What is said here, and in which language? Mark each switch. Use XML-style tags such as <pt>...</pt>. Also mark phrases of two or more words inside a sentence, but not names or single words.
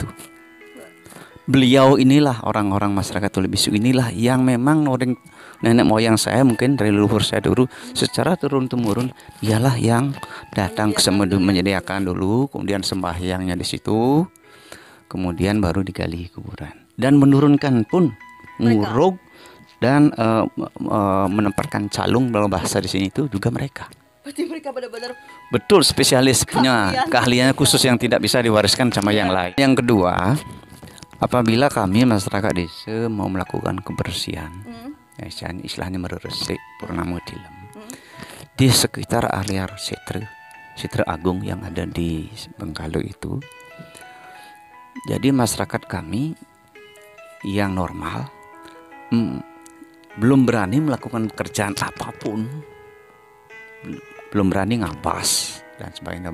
<id>Beliau inilah, orang-orang masyarakat tuli bisu inilah yang memang nenek moyang saya, mungkin dari leluhur saya dulu secara turun-temurun, ialah yang datang ke Semedu menyediakan dulu, kemudian sembahyangnya di situ, kemudian baru digali kuburan dan menurunkan pun nguruk dan menempatkan calung, dalam bahasa di sini itu juga mereka. Berarti mereka benar-benar betul spesialis, punya keahlian khusus yang tidak bisa diwariskan sama yang lain. Yang kedua, apabila kami masyarakat desa mau melakukan kebersihan, istilahnya meresik purnama tilem, di sekitar area Setre Agung yang ada di Bengkale itu, jadi masyarakat kami yang normal belum berani melakukan pekerjaan apapun, belum berani ngabas dan sebagainya.</id>